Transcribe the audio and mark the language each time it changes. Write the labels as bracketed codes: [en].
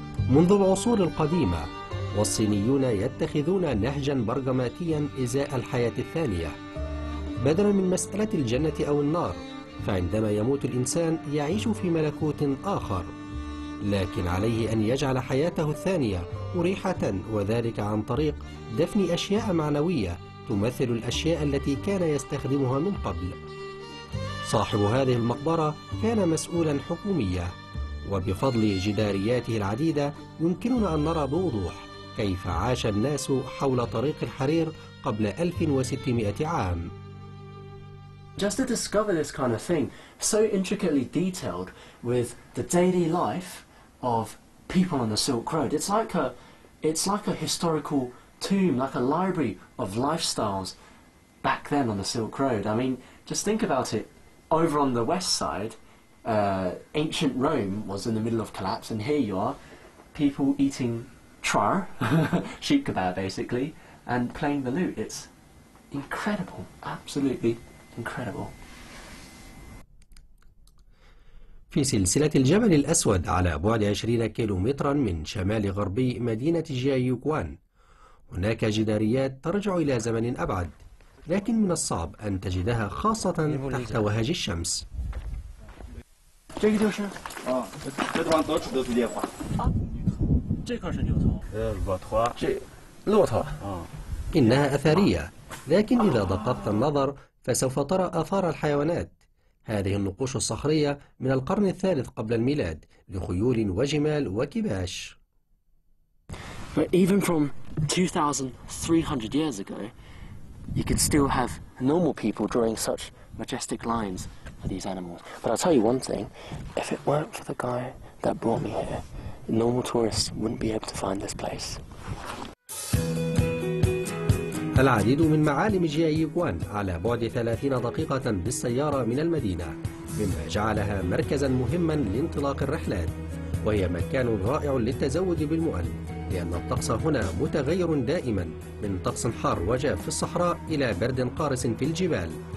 [ar] منذ العصور القديمة والصينيون يتخذون نهجا برغماتيا إزاء الحياة الثانية بدلا من مسألة الجنة أو النار، فعندما يموت الإنسان يعيش في ملكوت آخر، لكن عليه أن يجعل حياته الثانية مريحة، وذلك عن طريق دفن أشياء معنوية تمثل الأشياء التي كان يستخدمها من قبل. صاحب هذه المقبرة كان مسؤولا حكوميا، وبفضل جدارياته العديدة يمكننا أن نرى بوضوح كيف عاش الناس حول طريق الحرير قبل 1600 عام. [en] Just to discover this kind of thing, so intricately detailed with the daily life of people on the Silk Road. It's like a historical tomb, like a library of lifestyles back then on the Silk Road. I mean, just think about it. Over on the west side, ancient Rome was in the middle of collapse, and here you are, people eating char, sheep kebab basically, and playing the lute. It's incredible, absolutely incredible. [ar] في سلسلة الجبل الأسود على بعد 20 كيلومترا من شمال غربي مدينة جيايوكوان، هناك جداريات ترجع إلى زمن أبعد، لكن من الصعب أن تجدها خاصة تحت وهج الشمس. إنها أثرية، لكن إذا دققت النظر فسوف ترى آثار الحيوانات. هذه النقوش الصخرية من القرن الثالث قبل الميلاد لخيول وجمال وكباش. [en] But even from 2,300 years ago, you could still have normal people drawing such majestic lines for these animals. But I'll tell you one thing, if it weren't for the guy that brought me here, normal tourists wouldn't be able to find this place. [ar] العديد من معالم جيايوكوان على بعد 30 دقيقة بالسيارة من المدينة، مما جعلها مركزا مهما لانطلاق الرحلات، وهي مكان رائع للتزود بالمؤن، لأن الطقس هنا متغير دائما من طقس حار وجاف في الصحراء إلى برد قارس في الجبال.